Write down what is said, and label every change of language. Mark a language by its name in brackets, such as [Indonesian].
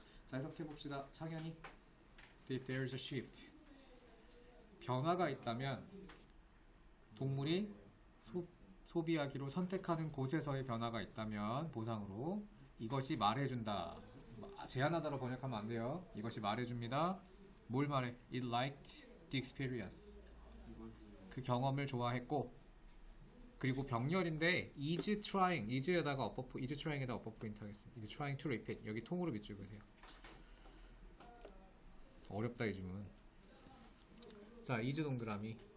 [Korean] 자, 해석해 봅시다. 창현이. [English] If there's a shift. [Korean] 변화가 있다면 동물이 소비하기로 선택하는 곳에서의 변화가 있다면 보상으로 이것이 말해준다. 제한하다로 번역하면 안 돼요. 이것이 말해줍니다. 뭘 말해? [English] It liked the experience. [Korean] 그 경험을 좋아했고, 그리고 병렬인데 is trying, is에다가 is trying에다 upper point 하겠습니다. [English] is trying to repeat. [Korean] 여기 통으로 밑줄 그으세요. 어렵다 이 질문. 자, is 동그라미.